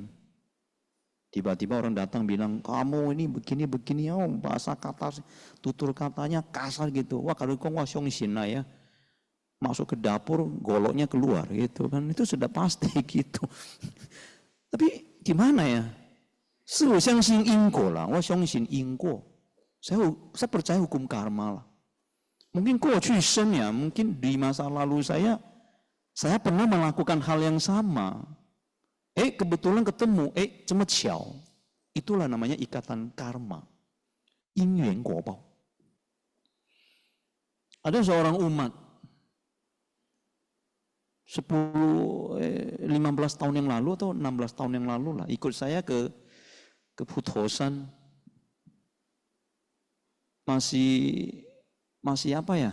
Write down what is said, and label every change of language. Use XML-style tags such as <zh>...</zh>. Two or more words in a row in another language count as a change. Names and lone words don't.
<id>Tiba-tiba orang datang bilang, kamu ini begini-begini, oh bahasa kata, tutur katanya kasar gitu. Wah kalau kau syongsin lah ya. Masuk ke dapur, goloknya keluar gitu kan. Itu sudah pasti gitu. Tapi gimana ya?</id> <zh>Saya 相信因果啦，我相信因果。</zh> <id>saya percaya hukum karma lah. Mungkin</id> <zh>过去生</zh> <id>ya, mungkin di masa lalu saya pernah melakukan hal yang sama. Kebetulan ketemu,</id> <zh>这么巧.</zh> <id>Itulah namanya ikatan karma.</id> <zh>因缘果报.</zh> <id>Ada seorang umat 15 tahun yang lalu atau 16 tahun yang lalu lah, ikut saya ke Putosan. Masih apa ya?</id>